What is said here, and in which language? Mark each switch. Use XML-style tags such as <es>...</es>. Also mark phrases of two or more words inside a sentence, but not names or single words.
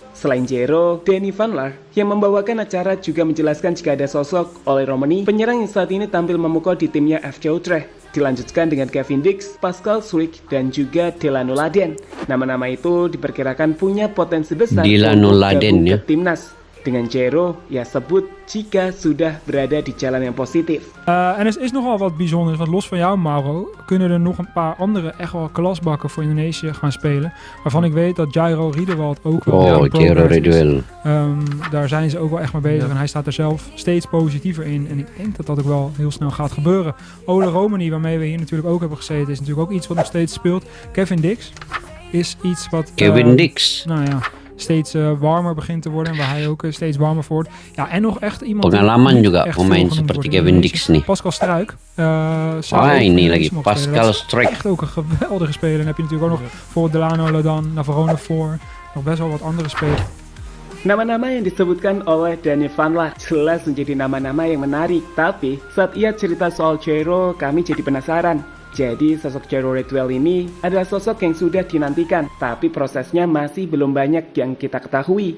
<id>Selain Jero, Danny Van Laar yang membawakan acara juga menjelaskan jika ada sosok Ole Romani, penyerang yang saat ini tampil memukul di timnya FC Utrecht. Dilanjutkan dengan Kevin Dix, Pascal Schluck, dan juga Delano Laden. Nama-nama itu diperkirakan punya potensi besar untuk gabung ke timnas. Dengan Jero, ya sebut jika sudah berada di jalan yang positif.</id> <nl>En er is nogal wat bijzonders, want los van jou Mauro, kunnen er nog een paar andere echt wel klasbakken voor Indonesië gaan spelen. Waarvan ik weet dat Jairo Riedewald ook wel Jairo Riedewald. Daar zijn ze ook wel echt mee bezig en hij staat er zelf steeds positiever in. En ik denk dat dat ook wel heel snel gaat gebeuren. Ole Romani, waarmee we hier natuurlijk ook hebben gezeten, is natuurlijk ook iets wat nog steeds speelt. Kevin Dix is iets wat... Kevin Dix? Nou ja... steeds warmer begint te worden en waar hij ook steeds warmer voor wordt. Ja, en nog echt iemand...</nl> <id>Pengalaman juga pemain seperti Kevin Dix nih. Pascal Struijk. Ini lagi Pascal Struijk.</id> <nl>Echt ook een geweldige speler. Dan heb je natuurlijk ook nog voor Delano Ladan, Navarone voor. Nog best wel wat andere spelers.</nl> <id>Nama-nama yang disebutkan oleh Danny Van Laar jelas menjadi nama-nama yang menarik. Tapi saat ia cerita soal Jero, kami jadi penasaran. Jadi sosok Jero Ridwell ini adalah sosok yang sudah dinantikan, tapi prosesnya masih belum banyak yang kita ketahui.</id>